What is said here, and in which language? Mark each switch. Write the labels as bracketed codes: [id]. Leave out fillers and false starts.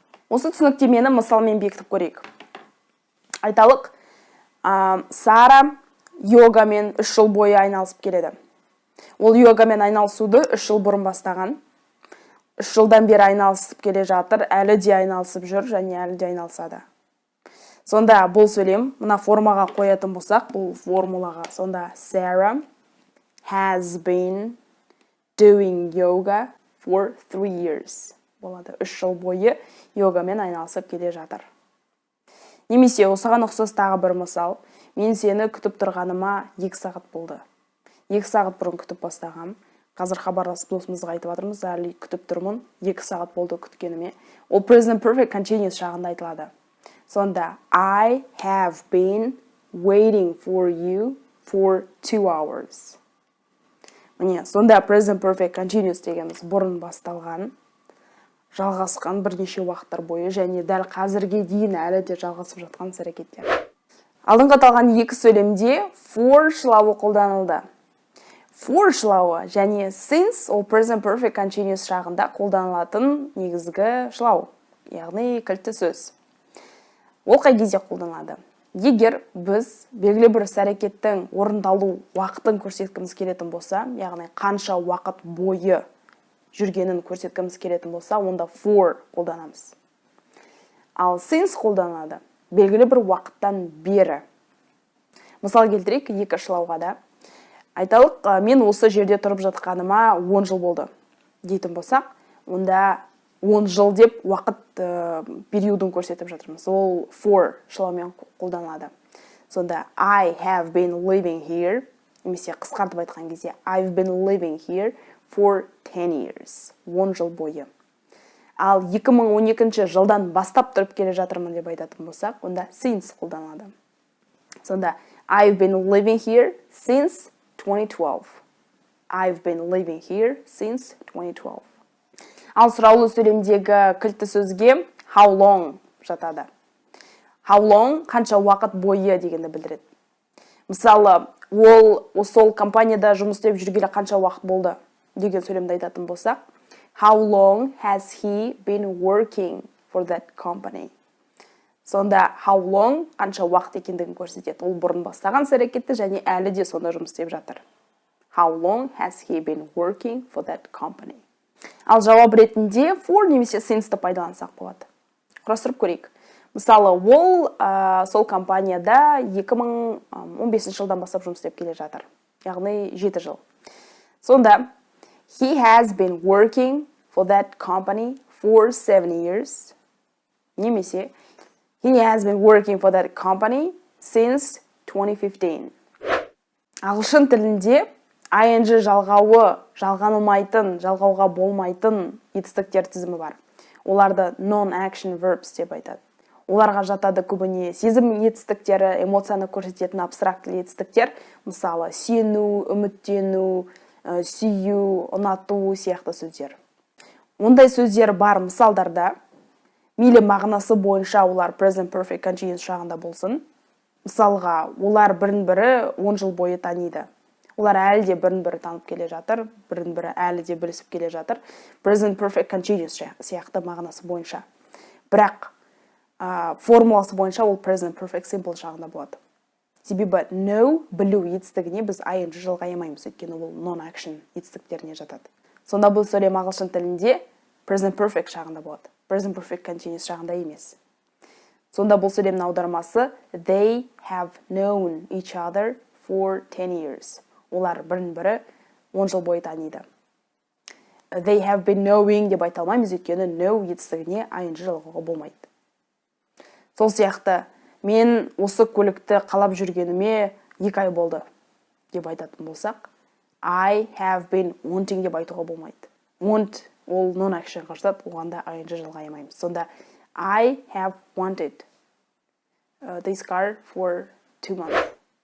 [kk] Осы түсініктемені мысалмен бекітіп көрейік. Айталық, Сара йогамен 3 жыл бойы айналысып келеді. Ол йогамен айналысуды 3 жыл бұрын бастаған. 3 жылдан бері айналысып келе жатыр, әлі де айналысып жүр және әлі де айналысады. Сонда бұл сөйлем, мына формаға қоятын болсақ, бұл формулаға. Сонда [en] Sarah has been doing yoga for 3 years. [kk] Болады, 3 жыл бойы йогамен айналысып келе жатыр. Немесе осыған ұқсас тағы бір мысал. Мен сені күтіп тұрғаныма 2 сағат болды. 2 сағат бұрын күтіп бастағам. Қазір хабарласып досымызға айтып жатырмыз, әлі күтіп тұрмын. 2 сағат болды күткеніме. Ол present perfect continuous шағында айтылады. Сонда [en] I have been waiting for you for 2 hours. [kk] Міне, сонда present perfect continuous дегеніміз бұрын басталған, жалғасқан бірнеше уақыттар бойы және дәл қазірге дейін әлі де жалғасып жатқан іс-әрекеттер. Алдыңғы аталған 2 сөйлемде for шылауы қолданылды. For шылауы және since ол present perfect continuous шағында қолданылатын негізгі шылау, яғни кілтті сөз. Ол қай кезде қолданылады? Егер біз белгілі бір іс-әрекеттің орындалу уақытын көрсеткіміз келетін болса, яғни қанша уақыт бойы жүргенін көрсеткіміз келетін болса, онда for қолданамыз. Ал since қолданылады белгілі бір уақыттан бері. Мысал келтірейік 2 шылауға да. Айталық, мен осы жерде тұрып жатқаныма 10 жыл болды дейтін болсақ, онда 10 жыл деп уақыт периодын көрсетіп жатырмыз. Ол for шылаумен қолданылады. Сонда [en] I have been living here, [kk] немесе қысқартып айтқан кезде [en] I've been living here for 10 years. [kk] 10 жыл бойы. Ал 2012 жылдан бастап тұрып келе жатырмын деп айтатын болсақ, онда since қолданылады. Сонда [en] I've been living here since 2012. I've been living here since 2012. [kk] Ал сұраулы сөйлемдегі кілтті сөзге how long жатады. How long қанша уақыт бойы дегенді білдіреді. Мысалы, ол компанияда жұмыс істеп жүргелі қанша уақыт болды деген сөйлемді айтатын болсақ, [en] How long has he been working for that company? [kk] Сонда how long қанша уақыт екендігін көрсетеді. Ол бұрын бастаған іс-әрекетті және әлі де сонда жұмыс істеп жатыр. [en] How long has he been working for that company? [kk] Ал жауап ретінде for немесе since-ті пайдалансақ болады. Құрастырып көрейік. Мысалы, ол сол компанияда 2015 жылдан бастап жұмыс істеп келе жатыр. Яғни 7 жыл. Сонда [en] he has been working for that company for 7 years. [kk] Немесе [en] he has been working for that company since 2015. [kk] Ағылшын тілінде ing жалғауы, жалғанылмайтын, жалғауға болмайтын етістіктер тізімі бар. Оларды non-action verbs деп айтады. Оларға жатады көбіне сезім етістіктері, эмоцияны көрсететін абстрактілі етістіктер, мысалы, сену, үміттену, сүйу, ұнату сияқты сөздер. Ондай сөздер бар мысалдарда, мейлі мағынасы бойынша олар present perfect continuous шағында болсын. Мысалға, олар бірін-бірі 10 жыл бойы таниды. Олар әлі де бірін-бірі танып келе жатыр, бірін-бірі әлі де білісіп келе жатыр. Present perfect continuous сияқты мағынасы бойынша. Бірақ формуласы бойынша ол present perfect simple шағында болады. Себебі know, білу етістігіне біз ing жалғаймаймыз, өйткені ол non-action етістіктеріне жатады. Сонда бұл сөйлем ағылшын тілінде present perfect шағында болады. Present perfect continuous шағында емес. Сонда бұл сөйлемнің аудармасы [en] they have known each other for 10 years. [kk] Олар бірін-бірі 10 жыл бойы таниды. [en] They have been knowing [kk] деп айта алмаймыз, өйткені know етістігіне ing жалғауға болмайды. Сол сияқты, мен осы көлікті қалап жүргеніме 2 ай болды деп айтатын болсақ, [en] I have been wanting [kk] деп айтуға болмайды. Want ол non-action жатады, оғанда ing жалғаймаймыз. Сонда [en] I have wanted this car for 2 months.